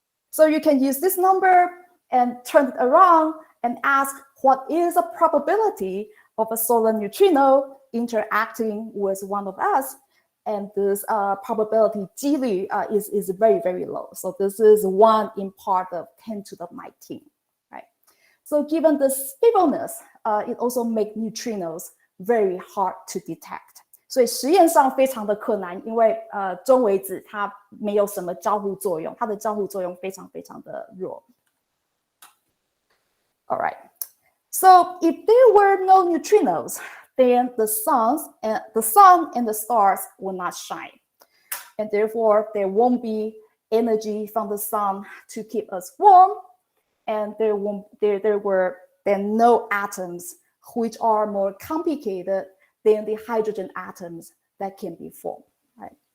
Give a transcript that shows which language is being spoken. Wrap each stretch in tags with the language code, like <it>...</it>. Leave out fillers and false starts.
<en>So you can use this number and turn it around and ask what is the probability of a solar neutrino interacting with one of us. And this probability 几率 is very, very low. So this is 1 in part of 10 to the 19, right? So given this feebleness, it also makes neutrinos very hard to detect.</en> <zh>所以实验上非常的困难，因为中微子它没有什么交互作用，它的交互作用非常非常的弱。</zh> <en>All right. So if there were no neutrinos, then the sun and the stars will not shine. And therefore, there won't be energy from the sun to keep us warm. And there were then no atoms which are more complicated than the hydrogen atoms that can be formed. Right?</en>